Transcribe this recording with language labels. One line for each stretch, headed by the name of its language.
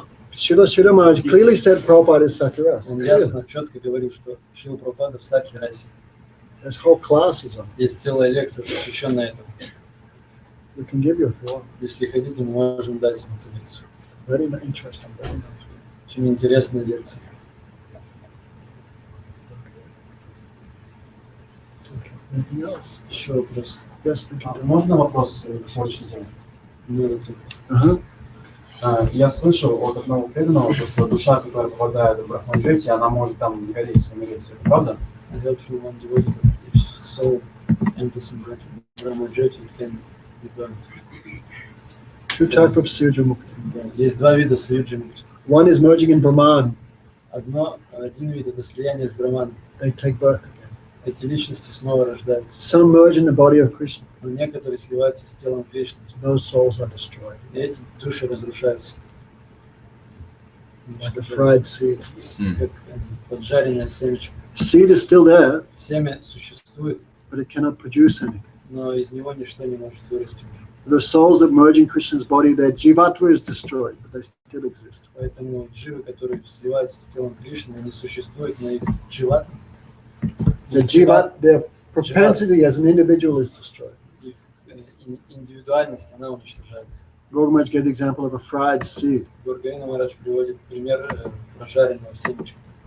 English: Srila Maharaj clearly said Prabhupada is Sakiras.
Russian: Он ясно, четко говорил, что Шрила Прабхупада в Саки расе.
English: There's whole classes on it.
Russian: Есть целая лекция, посвященная этому.
English: We can give you if you want.
Russian: Если хотите, мы можем дать вам эту лекцию.
English: Very interesting, very nice.
Russian: Очень интересная лекция.
English: Anything else?
Russian: Еще вопрос.
English: Yes, thank you.
Russian: Можно вопрос к сегодняшней теме? Милоти. Uh-huh. Я слышал от одного преданного, что душа, которая попадает в Брахманджити, она может там сгореть, умереть. Это правда?
English: I heard from one devotee that if soul enters in Brahmajyoti, it can be burned. Two types of Sirja Mukti.
Russian: Да. Есть два вида саюджи-мукти.
English: One is merging in Brahman.
Russian: Один вид это слияние с Брахманом.
English: They take birth again.
Russian: Эти личности снова рождаются.
English: Some merge in the body of Krishna.
Russian: Но некоторые сливаются с телом Кришны.
English: Those souls are destroyed.
Russian: И эти души разрушаются.
English: Like a fried seed.
Russian: Как поджаренное семечко.
English: Seed is still there,
Russian: Семя существует,
English: but it cannot produce anything.
Russian: но из него ничто не может вырасти.
English: The souls that merge in Krishna's body, their jivatva is destroyed, but they still exist.
Russian: Поэтому дживы, которые сливаются с телом Кришны, они существуют, но их дживат,
English: Their propensity as an individual is destroyed.
Russian: их индивидуальность, она уничтожается.
English: Gautamaj gave the example of a fried seed.
Russian: Гургавина Марадж приводит пример прожаренного семечка,